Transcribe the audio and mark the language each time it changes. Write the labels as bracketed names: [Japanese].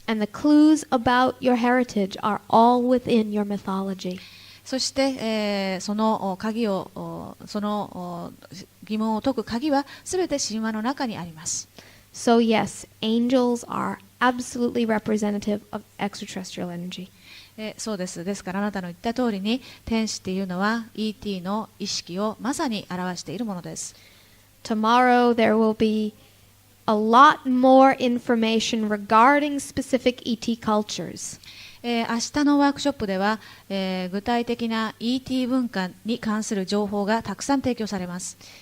[English] And the clues about your heritage are all within your mythology. [Japanese] そして、その鍵を、その疑問を解く鍵はすべて神話の中にあります。 [English] So yes, angels are absolutely representative of extraterrestrial energy. [Japanese] そうです。ですからあなたの言った通りに、天使っていうのは ET の意識をまさに表しているものです。 [English] Tomorrow there will be a lot more information regarding specific ET cultures. [Japanese] 明日のワークショップでは、具体的な ET 文化に関する情報がたくさん提供されます。